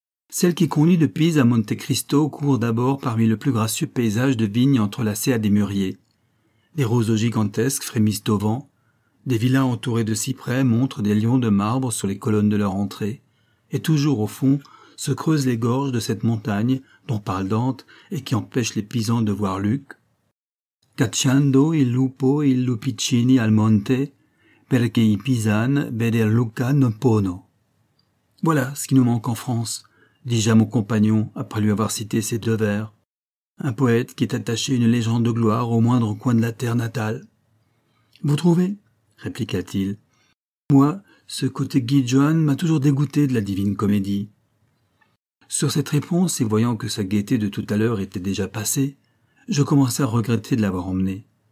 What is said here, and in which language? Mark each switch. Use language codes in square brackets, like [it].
[fr] Celle qui conduit de Pise à Monte Cristo court d'abord parmi le plus gracieux paysage de vignes entrelacées à des mûriers. Des roseaux gigantesques frémissent au vent, des villas entourées de cyprès montrent des lions de marbre sur les colonnes de leur entrée, et toujours au fond se creusent les gorges de cette montagne dont parle Dante et qui empêche les pisans de voir Luc. [it] Cacciando il lupo il lupicini al monte, perché i pisan veder Luca non pono. [fr] Voilà ce qui nous manque en France, dis-je à mon compagnon après lui avoir cité ces 2 vers. Un poète qui est attaché une légende de gloire au moindre coin de la terre natale. « Vous trouvez ? » répliqua-t-il. « Moi, ce côté Guy Joan m'a toujours dégoûté de la divine comédie. » Sur cette réponse, et voyant que sa gaieté de tout à l'heure était déjà passée, je commençais à regretter de l'avoir emmené.